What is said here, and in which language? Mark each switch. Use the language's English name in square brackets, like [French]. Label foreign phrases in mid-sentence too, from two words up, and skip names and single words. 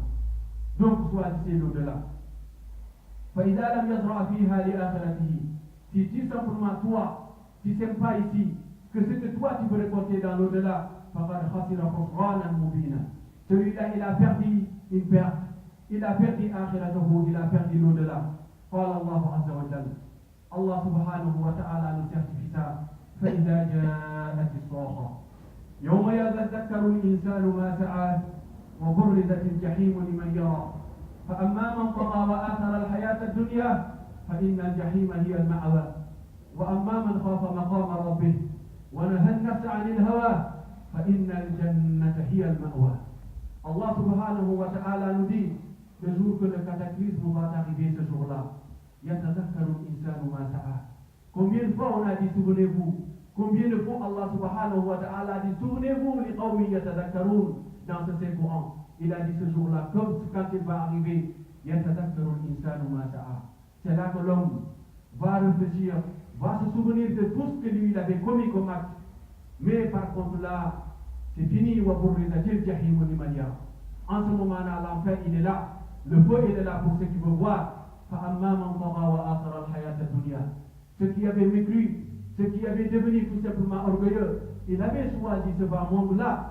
[French] Donc, choisissez l'au-delà. Si tu simplement toi, tu n'aimes pas ici, que ce que toi tu veux récolter dans l'au-delà, celui-là, il a perdu une perte. Il a perdu akhiratahu, il a perdu l'au-delà. [Arabic] قال الله عز وجل. الله سبحانه وتعالى [French] nous certifie ça. [Arabic] فإذا جاءت الصاخة يوم يذكر الإنسان ما سعى وبرزت الجحيم لمن يرى فأما من طغى وآثر الحياة الدنيا فإن الجحيم هي المأوى وأما من خاف مقام ربه ونهى النفس عن الهوى فإن الجنة هي المأوى. الله سبحانه وتعالى [French] nous dit le jour que le cataclysme va arriver, ce jour-là, [Arabic] يتذكر الإنسان ما سعى. [French] Combien de fois on a dit souvenez-vous? Combien de fois [Arabic] الله سبحانه وتعالى [French] a dit souvenez-vous les [Arabic] قوم يتذكرون [French] dans ce Saint-Coran? Il a dit ce jour-là, comme quand il va arriver, [Arabic] يتذكر الإنسان ما سعى. [French] C'est là que l'homme va réfléchir, va se souvenir de tout ce que lui il avait commis comme acte. Mais par contre là, c'est fini. En ce moment-là, l'enfer il est là, le feu il est là pour ceux qui veulent voir. Ceux qui avaient mécru, ceux qui avaient devenu tout simplement orgueilleux, il avait choisi ce bas monde-là.